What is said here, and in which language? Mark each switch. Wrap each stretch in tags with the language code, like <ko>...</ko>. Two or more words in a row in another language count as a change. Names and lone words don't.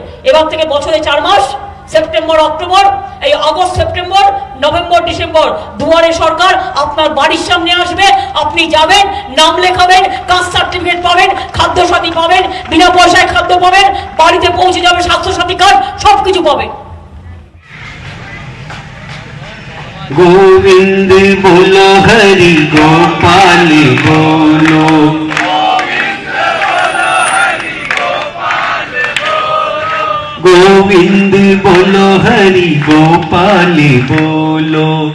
<bn>এবার থেকে বছরে 4 মাস সেপ্টেম্বর অক্টোবর, এই আগস্ট সেপ্টেম্বর নভেম্বর ডিসেম্বর দুয়ারে সরকার আপনার বাড়ির সামনে আসবে, আপনি যাবেন, নাম লেখাবেন,</bn> <en>caste certificate</en> <bn>পাবেন, খাদ্য সাথী পাবেন, বিনা পয়সায় খাদ্য পাবেন, বাড়িতে পৌঁছে যাবে স্বাস্থ্য সাথী কার্ড, সবকিছু পাবেন।</bn> <hi>गोविंद बोलो हरि गोपाल बोलो, गोविंद बोलो हरि गोपाल बोलो।</hi>